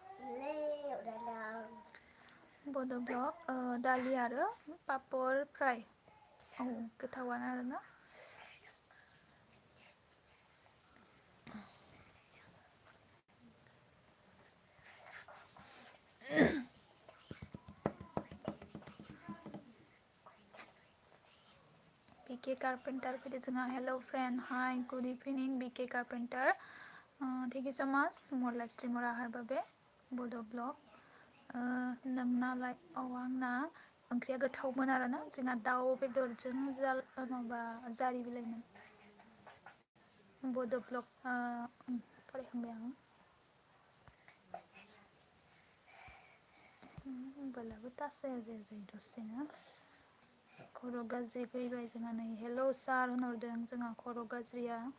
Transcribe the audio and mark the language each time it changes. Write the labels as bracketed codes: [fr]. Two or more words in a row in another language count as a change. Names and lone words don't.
[brx] बड' ब्लग दालि आरो पापर फ्राय औ गोथावानो आरोना बीके कारपेंटर फैदो जोंहा [en] hello friend hi good evening [brx] बीके कारपेंटर [en] thank you so much more live streamer [brx] आहार बाबे बड' ब्लग नोंनालाय औ आंना ओंख्रिया गोथावमोन आरोना जोंना दाउ बेदरजों माबा जारि बिलाइमोन बड' ब्लग फरायखांबाय आं मबाइलाबो टाच जाया दसेनो खर' गाज्रि फैबाय जोंहा नै हेल' सार होनहरदों जोंहा खर' गाज्रिया